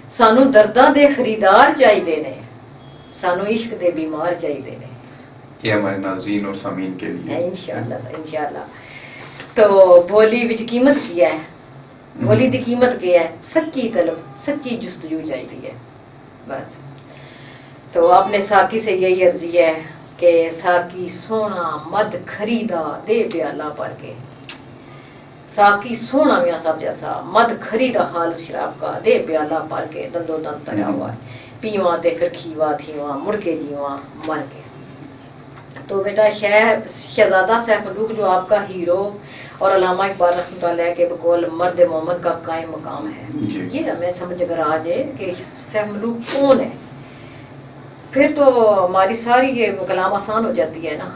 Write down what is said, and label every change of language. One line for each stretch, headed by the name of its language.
Punjabi: سانو درداں دے خریدار چاہیے نے، سانو عشق دے بیمار چاہیے نے.
Urdu: یہ ہمارے ناظرین اور سامعین کے لیے انشاءاللہ انشاءاللہ.
Punjabi: تو بولی وچ قیمت کیا ہے؟ بولی دی قیمت کیا ہے؟
Urdu: سچی طلب، سچی جستجو چاہیے ہے بس. تو آپ نے ساقی سے یہی عرضی ہے کہ
Punjabi: ساقی سونا مد خریدا دے پیالہ پر کے. ساقی سونا
Urdu: میاں صاحب جیسا
Punjabi: مد خریدا
Urdu: خالص شراب کا
Punjabi: دے پیالہ پر کے، دندو دند ترا ہوا پیواں تے پھر کھیوا تھیواں مڑ کے جیواں مر کے.
Urdu: تو بیٹا شہزادہ سیف ملوک جو آپ کا ہیرو اور علامہ اقبال رحمۃ اللہ علیہ کے بقول مرد مومن کا قائم مقام ہے، یہ ہمیں سمجھ اگر آ جائے کہ سیف ملوک کون ہے پھر تو ہماری ساری یہ کلام آسان ہو جاتی ہے نا.